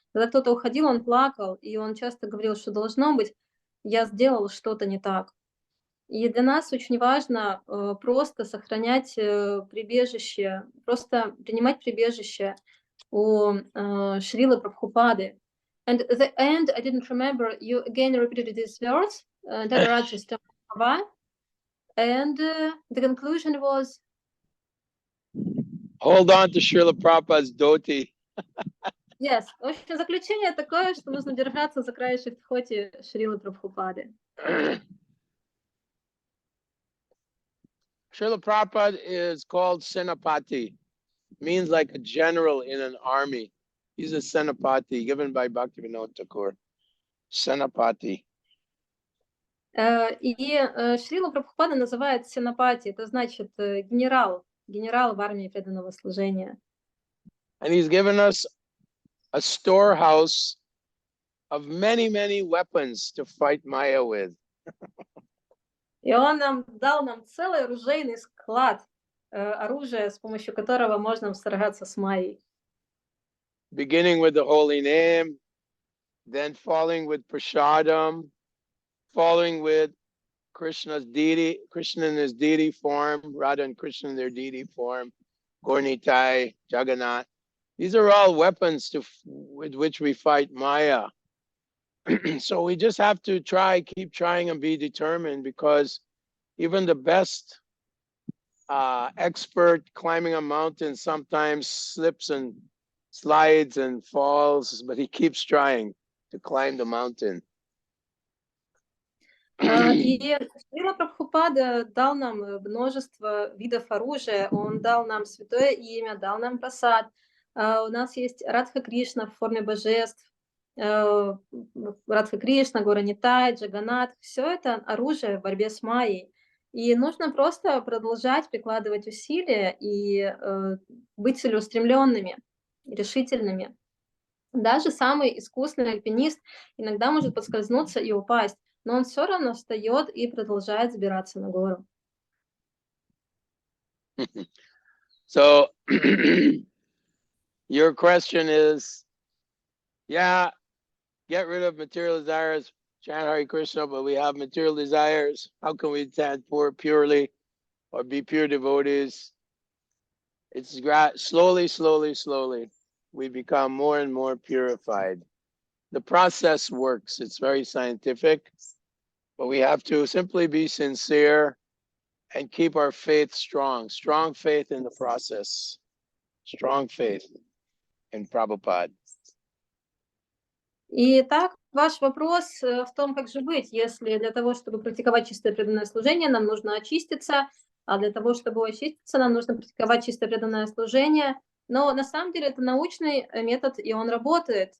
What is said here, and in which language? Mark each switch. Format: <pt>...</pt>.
<ru>Когда кто-то уходил, он плакал, и он часто говорил, что должно быть, я сделал что-то не так. И для нас очень важно просто сохранять прибежище, просто принимать прибежище у Шрилы Прабхупады.</ru> <en>And at the end, I didn't remember, you again repeated these words, Tadarajastamabhava, and the conclusion was... Hold on to Srila Prabhupada's dhoti. Yes.</en> <ru>В общем, заключение такое, что нужно держаться за краешек дхоти Шрилы Прабхупады.</ru> <en>Srila Prabhupada is called Senapati, means like a general in an army. He's a Senapati given by Bhaktivinoda Thakur. Senapati.</en> <ru>И Шрила Прабхупада называет Сенапати, это значит генерал в армии преданного служения.</ru> <en>And he's given us a storehouse of many, many weapons to fight Maya with.</en> <ru>И он дал нам целый оружейный склад оружия, с помощью которого можно сражаться с Майей.</ru> <en>Beginning with the holy name, then following with prasadam, following with Krishna's deity, Krishna in his deity form, Radha and Krishna in their deity form, Gornitai, Jagannath. These are all weapons with which we fight Maya. So we just have to keep trying and be determined, because even the best expert climbing a mountain sometimes slips and slides and falls, but he keeps trying to climb the mountain.</en> <ru>И Шрила Прабхупада дал нам множество видов оружия, он дал нам святое имя, дал нам прасад. У нас есть Радха Кришна в форме божеств, Радха Кришна, Гора-Нитай, Джаганат. Все это оружие в борьбе с Майей. И нужно просто продолжать прикладывать усилия и быть целеустремленными, решительными. Даже самый искусный альпинист иногда может подскользнуться и упасть, но он все равно встает и продолжает забираться на гору.</ru> <en>So your question is, yeah, get rid of material desires, chant Hare Krishna, but we have material desires. How can we chant purely or be pure devotees? It's slowly, we become more and more purified. The process works. It's very scientific, but we have to simply be sincere and keep our faith strong. Strong faith in the process. Strong faith in Prabhupada.</en> <ru>Итак, ваш вопрос в том, как же быть, если для того, чтобы практиковать чистое преданное служение, нам нужно очиститься, а для того, чтобы очиститься, нам нужно практиковать чистое преданное служение. Но на самом деле это научный метод, и он работает.</ru>